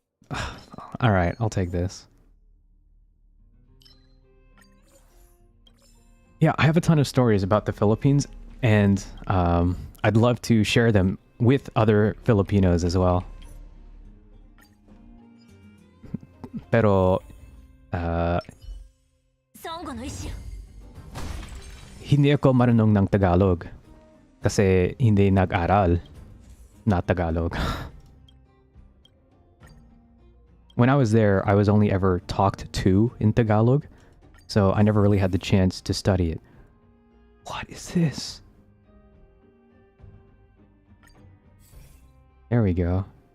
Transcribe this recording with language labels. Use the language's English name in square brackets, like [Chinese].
[English] All right, I'll take this. Yeah, I have a ton of stories about the Philippines, and I'd love to share them with other Filipinos as well. [Filipino] Pero hindi ako marunong ng Tagalog kasi hindi nag-aral na Tagalog. [English] When I was there, I was only ever talked to in Tagalog, so I never really had the chance to study it. What is this? There we go.